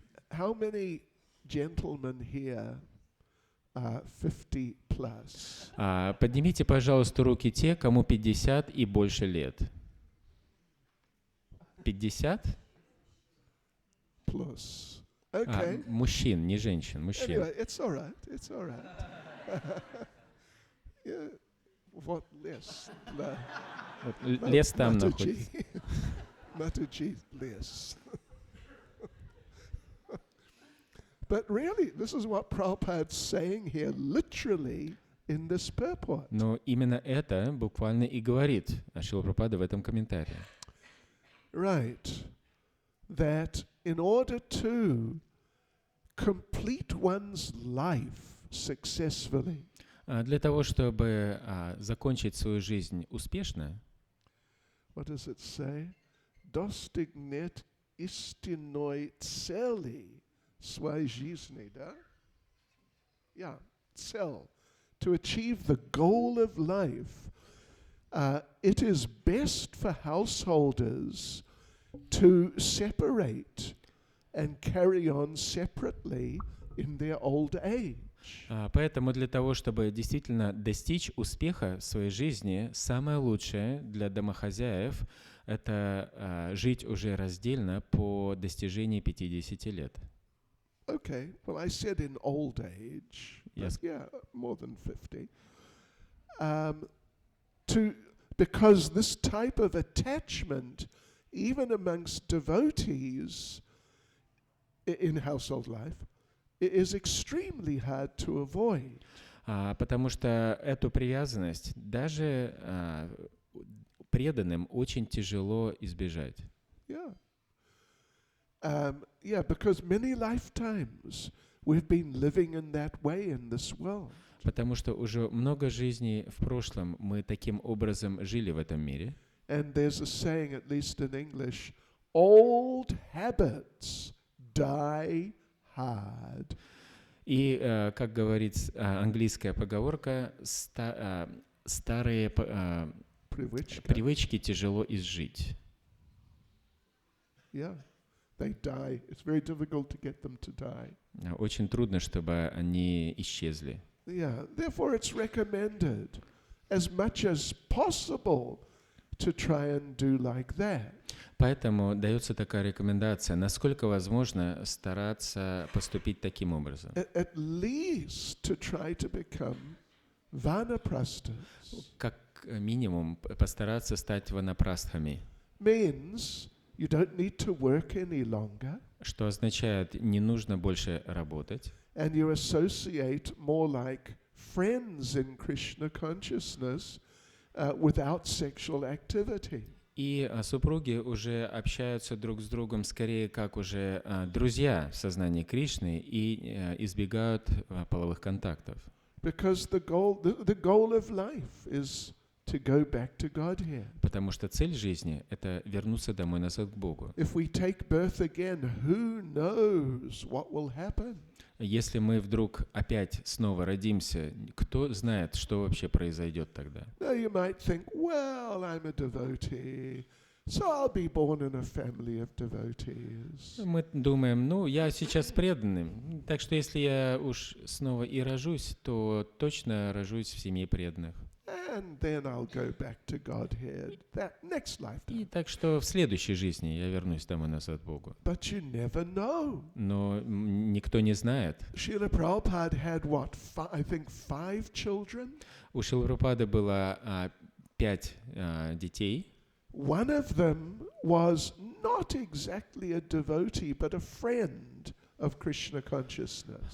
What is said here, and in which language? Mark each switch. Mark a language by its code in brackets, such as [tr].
[en] How many gentlemen here are 50 plus? [ru] Поднимите, пожалуйста, руки те, кому 50 и больше лет. [en] 50? Plus. Okay. [ru] Мужчин, не женщин, мужчин. [en] Anyway, it's all right. It's all right. Yeah. [ru] Вот лес? Лес там находится. Mataji лес. [en] But really, this is what Prabhupada's saying here, literally, in this purport. [ru] Но именно это буквально и говорит Шрила Прабхупада в этом комментарии. [en] Right. That in order to complete one's life successfully, [ru] для того, чтобы закончить свою жизнь успешно, [en] what does it say? [ru] Достигнет истинной цели своей жизни, да? [en] Yeah, cell. To achieve the goal of life, it is best for householders to separate and carry on separately in their old age. [ru] Поэтому для того, чтобы действительно достичь успеха в своей жизни, самое лучшее для домохозяев – это жить уже раздельно по достижении 50 лет. [en] Okay, well, I said in old age, yes. But yeah, more than 50. Because this type of attachment, even amongst devotees in household life, it is extremely hard to avoid. [ru] Потому что эту привязанность даже преданным очень тяжело избежать. [en] Yeah. Yeah, because many lifetimes we've been living in that way in this world. [ru] Потому что уже много жизней в прошлом мы таким образом жили в этом мире. [en] And there's a saying, at least in English, old habits die hard. [ru] И, как говорит английская поговорка, старые привычки тяжело изжить. [en] Yeah. They die. It's very difficult to get them to die. [ru] Очень трудно, чтобы они исчезли. [en] Yeah. Therefore, it's recommended as much as possible to try and do like that. [ru] Поэтому дается такая рекомендация, насколько возможно стараться поступить таким образом. [en] At least to try to become vanaprasthas. [ru] Как минимум постараться стать ванапрастхами. [en] Means you don't need to work any longer. [ru] Что означает, не нужно больше работать. [en] And you associate more like friends in Krishna consciousness without sexual activity. [ru] И супруги уже общаются друг с другом скорее как уже друзья в сознании Кришны и избегают половых контактов. [en] Because the goal of life is to go back to Godhead. [ru] Потому что цель жизни — это вернуться домой назад к Богу. [en] If we take birth again, who knows what will happen? [ru] Если мы вдруг опять снова родимся, кто знает, что вообще произойдет тогда? [en] Now you might think, well, I'm a devotee, so I'll be born in a family of devotees. [ru] Мы думаем, я сейчас преданный, так что если я уж снова и рожусь, то точно рожусь в семье преданных. [en] And then I'll go back to Godhead that next lifetime. [ru] И так что в следующей жизни я вернусь домой назад к Богу. [en] But you never know. [ru] Но никто не знает. [en] Srila Prabhupada had what? I think 5 children. [ru] У Шрилы Прабхупады было 5 детей. [en] One of them was not exactly a devotee, but a friend of Krishna consciousness.